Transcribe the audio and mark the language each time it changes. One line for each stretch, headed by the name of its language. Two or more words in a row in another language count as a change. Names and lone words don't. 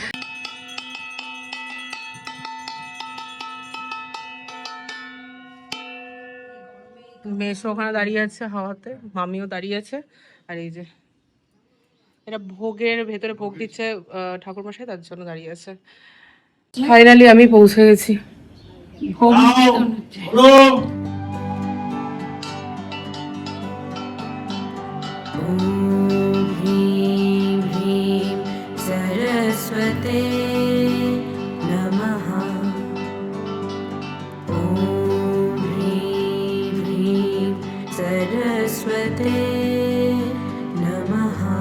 Bangla: মেসো ওখানে দাঁড়িয়ে আছে হাওয়াতে, মামিও দাঁড়িয়ে আছে, আর এই যে এটা ভোগের ভেতরে ভোগ দিচ্ছে ঠাকুর মশাই, তার জন্য দাঁড়িয়ে আছে। ফাইনালি আমি পৌঁছে গেছি। ভোগ নিবেদন হচ্ছে। বলো।
Sanskrit: ह्रीं ह्रीं सरस्वते नमः। ॐ ह्रीं ह्रीं सरस्वते नमः।